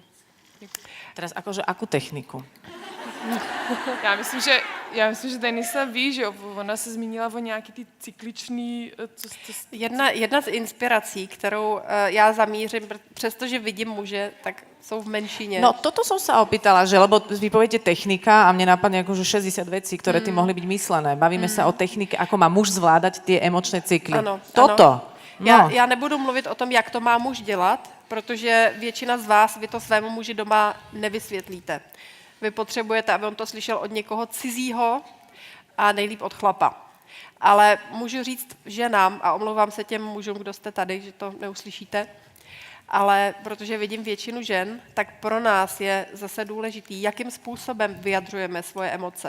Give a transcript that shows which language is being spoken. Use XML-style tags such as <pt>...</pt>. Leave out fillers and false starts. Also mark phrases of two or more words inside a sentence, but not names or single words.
<sk>Teraz akože akú techniku?</sk> <cs>Já myslím, že Denisa ví, že jo, ona se zmínila o nějaký ty cykličný, Jedna z inspirací, kterou já zamířím, přestože vidím muže, tak jsou v menšině.</cs> <sk>No toto som sa opýtala, že lebo vy poviete technika a mne napadne akože 60 vecí, ktoré ty mohli byť myslené. Bavíme sa o technike, ako má muž zvládať tie emočné cykly.</sk> <cs>Ano,</cs> <sk>Toto.</sk> <cs>ano. No. Já nebudu mluvit o tom, jak to má muž dělat, protože většina z vás, vy to svému muži doma nevysvětlíte. Vy potřebujete, aby on to slyšel od někoho cizího a nejlíp od chlapa. Ale můžu říct ženám, a omlouvám se těm mužům, kdo jste tady, že to neuslyšíte, ale protože vidím většinu žen, tak pro nás je zase důležitý, jakým způsobem vyjadřujeme svoje emoce.</cs>